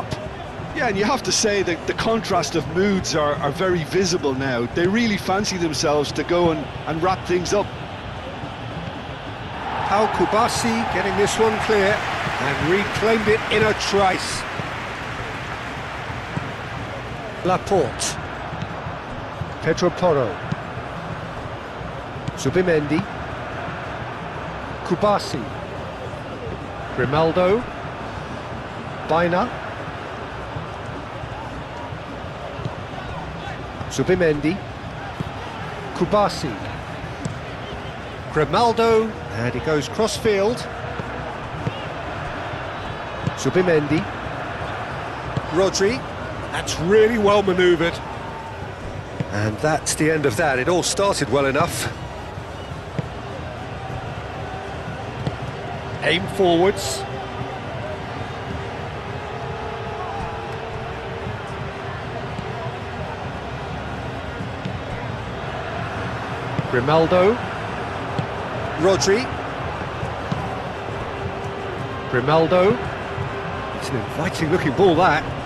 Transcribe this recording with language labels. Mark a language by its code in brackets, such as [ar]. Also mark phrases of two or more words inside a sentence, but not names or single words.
[en] Yeah, and you have to say that the contrast of moods are very visible now. They really fancy themselves to go and wrap things up. Pau Kubasi getting this one clear and reclaimed it in a trice. Laporte. Pedro Porro. Zubimendi. Kubasi. Grimaldo. Baina. Zubimendi. Kubasi. Grimaldo, and he goes cross-field. Zubimendi. Rodri. That's really well manoeuvred. And that's the end of that. It all started well enough. Aim forwards. Grimaldo. Rodri. Grimaldo. It's an inviting looking ball, that.